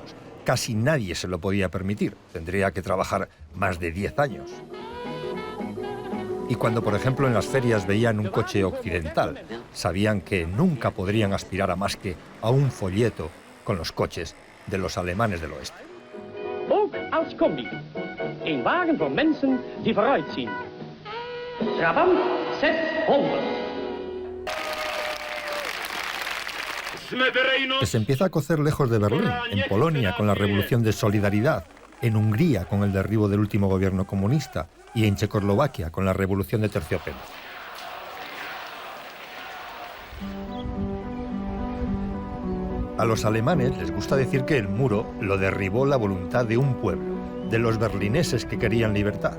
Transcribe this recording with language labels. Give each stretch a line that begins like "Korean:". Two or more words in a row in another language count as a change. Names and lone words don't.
Spanish: Casi nadie se lo podía permitir. Tendría que trabajar más de 10 años. Y cuando, por ejemplo, en las ferias veían un coche occidental, sabían que nunca podrían aspirar a más que a un folleto con los coches de los alemanes del oeste.
Dutch: Ook als combi. Een wagen voor mensen die vooruitzien.
Spanish: Trabant 600. Que se empieza a cocer lejos de Berlín, en Polonia con la Revolución de Solidaridad, en Hungría con el derribo del último gobierno comunista y en Checoslovaquia con la Revolución de Terciopelo. A los alemanes les gusta decir que el muro lo derribó la voluntad de un pueblo, de los berlineses que querían libertad.